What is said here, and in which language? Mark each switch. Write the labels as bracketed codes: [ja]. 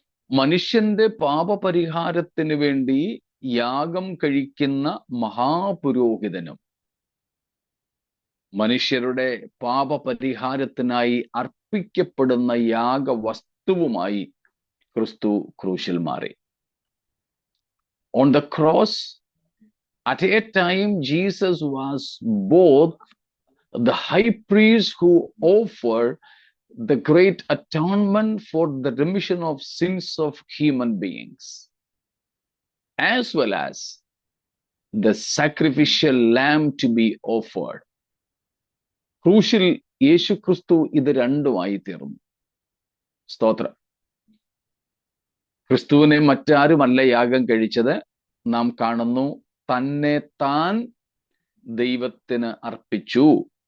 [ml] മനുഷ്യന്റെ പാപപരിഹാരത്തിന് വേണ്ടി യാഗം കഴിക്കുന്ന മഹാപുരോഹിതനും മനുഷ്യരുടെ പാപപരിഹാരത്തിനായി അർപ്പിക്കപ്പെടുന്ന യാഗവസ്തുവുമായി ക്രിസ്തു ക്രൂശിൽ മാറി. [en] On the cross, at a time, Jesus was both the high priest who offered the great atonement for the remission of sins of human beings, as well as the sacrificial lamb to be offered. [ml] ക്രൂശിൽ യേശുക്രിസ്തു ഇത് രണ്ടുമായി തീർന്നു. സ്തോത്രം. ക്രിസ്തുവിനെ മറ്റാരുമല്ല യാഗം കഴിച്ചത്. നാം കാണുന്നു, തന്നെ താൻ ദൈവത്തിന് അർപ്പിച്ചു.